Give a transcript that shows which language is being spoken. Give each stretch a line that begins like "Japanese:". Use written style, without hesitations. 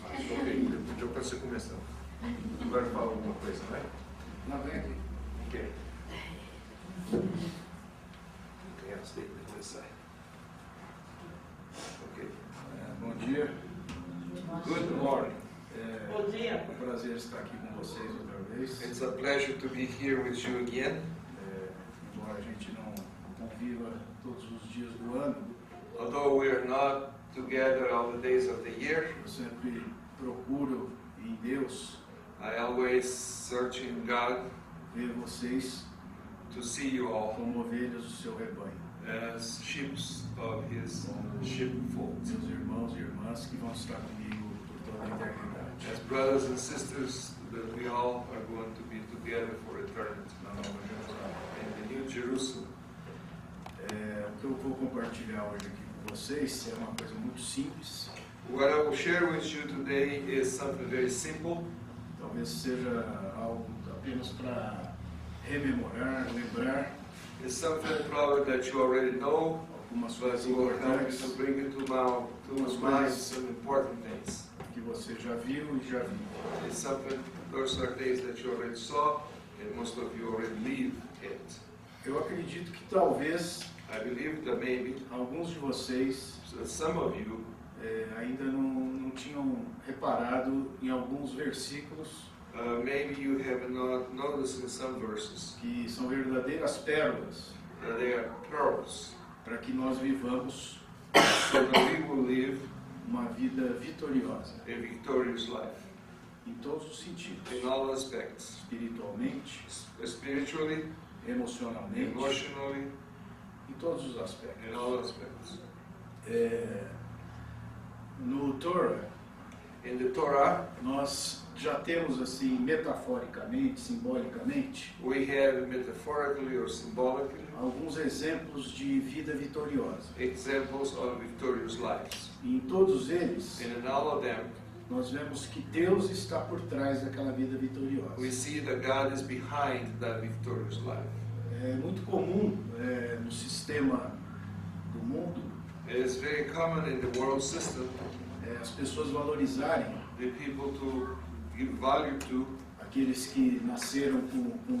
Portuguese: Ok, então para você começar. Agora fala alguma coisa, vai? Não, vem aqui. Ok. Quem aceita começar? Ok. Bom dia.
English: Good morning.
Portuguese: Bom dia. É um prazer estar aqui com vocês outra vez.
English: It's a pleasure to be here with you again.
Portuguese: Embora a gente não conviva todos os dias do ano,
English: Although we are not together all the days of the year,
Portuguese: eu sempre procuro em Deus
English: I always search in God
Portuguese: ver vocês
English: to see you all
Portuguese: como ovelhas do seu rebanho.
English: as sheep of His sheepfold,
Portuguese: Meus irmãos e irmãs que vão estar comigo por toda a eternidade.
English: as brothers and sisters that we all are going to be together for eternity
Portuguese: Na Nova Jerusalém.
English: in the New Jerusalem.
Portuguese: O que eu vou compartilhar hoje aqui com vocês é uma coisa muito simples.
English: What I will share with you today is something very simple.
Portuguese: Talvez seja algo apenas para rememorar, lembrar
English: It's something probably that you already know,
Portuguese: algumas
English: but
Portuguese: coisas
English: it will help you
Portuguese: importantes
English: to bring it to mind some important things.
Portuguese: que você já viu e já viu.
English: It's something, those are things that you already saw, and most of you already live it.
Portuguese: Eu acredito que talvez
English: I believe that maybe
Portuguese: alguns de vocês
English: some of you
Portuguese: ainda não tinham reparado em alguns versículos
English: maybe you have not noticed in some verses
Portuguese: que são verdadeiras pérolas
English: that they are pearls,
Portuguese: para que nós vivamos
English: so that we will live
Portuguese: uma vida vitoriosa
English: a victorious life
Portuguese: em todos os sentidos,
English: in all aspects,
Portuguese: espiritualmente,
English: spiritually,
Portuguese: emocionalmente,
English: emotionally,
Portuguese: em todos os aspectos.
English: in all aspects.
Portuguese: No Torah,
English: In the Torah,
Portuguese: nós já temos assim, metaforicamente, simbolicamente,
English: we have metaphorically or symbolically
Portuguese: alguns exemplos de vida vitoriosa.
English: examples of victorious lives.
Portuguese: E em todos eles,
English: And in all of them,
Portuguese: nós vemos que Deus está por trás daquela vida
English: we
Portuguese: vitoriosa.
English: see that God is behind that victorious life.
Portuguese: É muito comum no sistema do mundo
English: It is very common in the world system
Portuguese: as pessoas valorizarem
English: the people to give value to
Portuguese: aqueles que nasceram com